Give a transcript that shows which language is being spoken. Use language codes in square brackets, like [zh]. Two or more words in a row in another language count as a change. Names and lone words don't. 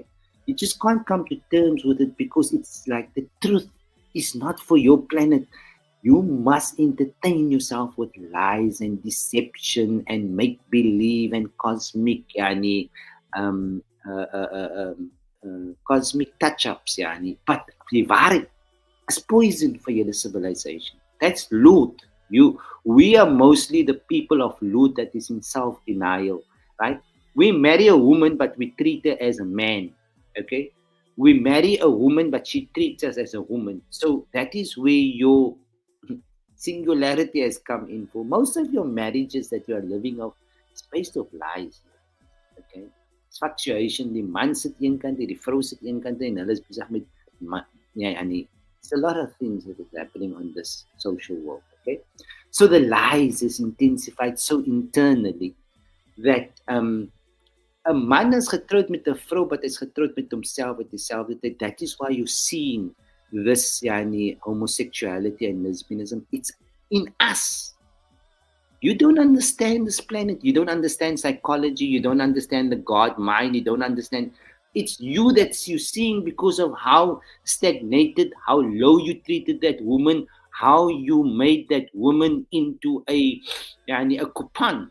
[en] You just can't come to terms with it because it's like the truth is not for your planet. You must entertain yourself with lies and deception and make believe and cosmic cosmic touch-ups. But [af] die waarheid [en] is poison for your civilization. That's loot. We are mostly the people of loot that is in self-denial, right? We marry a woman, but we treat her as a man. Okay, we marry a woman, but she treats us as a woman. So that is where your singularity has come in. For most of your marriages that you are living off, it's based off lies. Okay, it's fluctuation. [af] Die man sit een kant, die vrou sit een kant, en hulle is besig met [en] it's a lot of things that is happening on this social world. Okay, so the lies is intensified so internally that [af] 'n man is getroud met 'n vrou, but is getroud met homself at dieselfde tyd. [en] That is why you're seeing this homosexuality and lesbianism. It's in us. You don't understand this planet. You don't understand psychology. You don't understand the God mind. You don't understand. It's you that you're seeing because of how stagnated, how low you treated that woman, how you made that woman into a coupon.